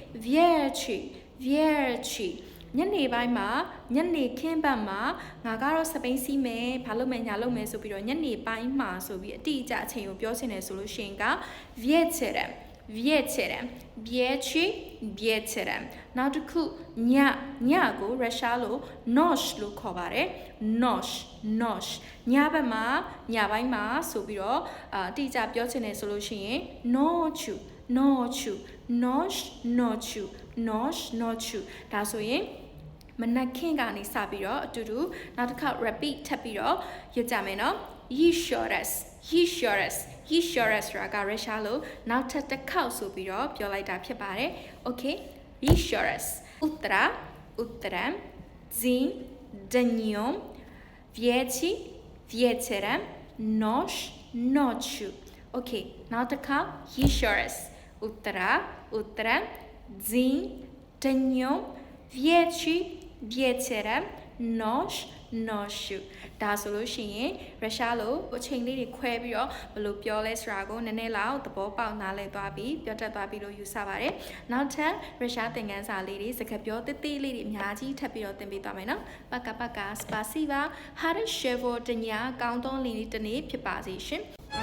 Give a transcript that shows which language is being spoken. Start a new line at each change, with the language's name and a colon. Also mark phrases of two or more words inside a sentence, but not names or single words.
Burmese: vierchi ညနေပိုင်းမှာညနေခင်းဘက်မှာငါကတော့စပိန်စီးမယ်ဘာလုပ်မယ်ညာလုပ်မယ်ဆိုပြီးတော့ညနေပိုင်းမှာဆိုပြီးအတိအကျအချိန်ကိုပြောချင်တယ်ဆိုလို့ရှိရင်က вечеромနောက်တစ်ခုညကိုရုရှားလို ночь လို့ခေါ်ပါတယ် ночь ညဘက်မှာညပိုင်းမှာဆိုပြီးတော့အတိအကျပြောချင်တယ်ဆိုလို့ရှိရင် ночью ဒါဆိုရင်မနက်ခင်းကနေစပြီးတော့အတူတူနောက်တစ်ခါ repeat ထပ်ပြီးတော့ရွတ်ကြမယ်နော်
Russian: еще раз
Burmese: ဆိုတာကရုရှားလိုနောက်ထပ်တစ်ခေါက်ဆိုပြီးတော့ပြောလိုက်တာဖြစ်ပါတယ် okay
Russian: еще раз утром зин днём вечером ночью okay
Burmese: နောက်တစ်ခါ
Russian: еще раз утром зин днём вечером ночью
Burmese: ဒါဆိုလို့ရှိရင်ရု ရှားလိုအချိန်လေးတွေခွဲပြီးတော့ဘယ်လိုပြောလဲဆိုတာကိုနည်းနည်းလောက်သဘောပေါက်နားလည်သွားပြီးပြောတတ်သွားပြီးလို့ယူဆပါတယ်နောက်ထပ်ရုရှားသင်ခန်းစာလေးတွေစကားပြောသေးသေးလေးတွေအများကြီးထပ်ပြီးတော့သင်ပေးသွားမယ်နော်ပက
Russian: спасибо хорошего дня
Burmese: ကောင်းသောနေ့တစ်နေ့ဖြစ်ပါစေရှင်